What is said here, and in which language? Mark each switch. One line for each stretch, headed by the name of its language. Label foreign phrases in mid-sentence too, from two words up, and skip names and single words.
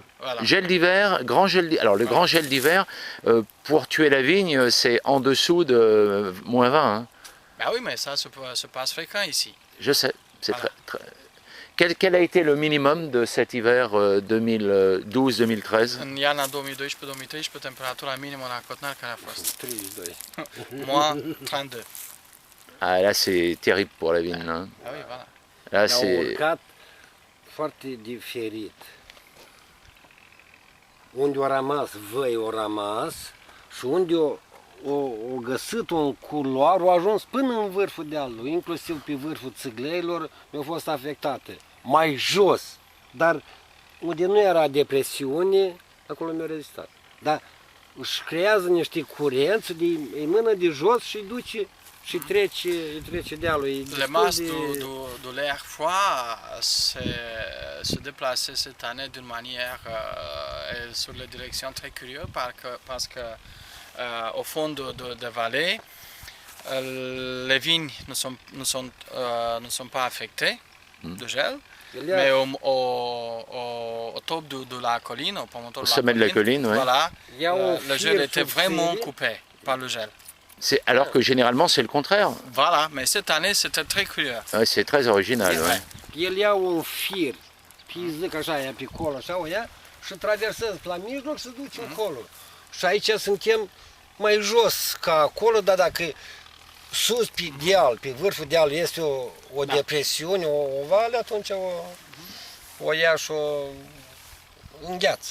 French: Voilà. Gel d'hiver, grand gel d'hiver. Alors le grand gel d'hiver, pour tuer la vigne, c'est en dessous de -20. Hein. Ben oui, mais ça se passe fréquent ici. Je sais. C'est très... Quel a été le minimum de cet hiver 2012-2013?
Romanian: În iarna 2012-2013, temperatura minimă la Cotnar care a fost? 32.
French: Moins 32. Ah, là c'est terrible pour la vigne. Hein. Ah oui, voilà. Là c'est...
Romanian: urcat foarte diferit. Unde a rămas văi, au rămas și unde o găsit un culoar, au ajuns până în vârful dealului, inclusiv pe vârful țigleilor, mi-au fost afectate. Mai jos, dar unde nu era depresiune, acolo mi-a rezistat. Dar își creează niște curenți, îi mână de jos și duce și trece dealul.
French: Le masse de l'air froid se déplaçait cette année d'une manière sur les directions très curieuse parce que au fond de vallée, les vignes ne sont pas affectées de gel, mais au top de la colline, au promontoire de la colline, voilà, le gel était vraiment coupé par le gel. Alors que généralement c'est le contraire. Voilà, mais cette année c'était très curieux. Ouais, c'est très original. Ouais.
Romanian: El ia un fir, zic așa, ia pe acolo, așa o ia și traversează la mijloc și duce încolo. Și aici suntem mai jos ca acolo, dar dacă sus pe deal, pe vârful dealului este o depresiune, o vale, atunci o ia și o îngheață.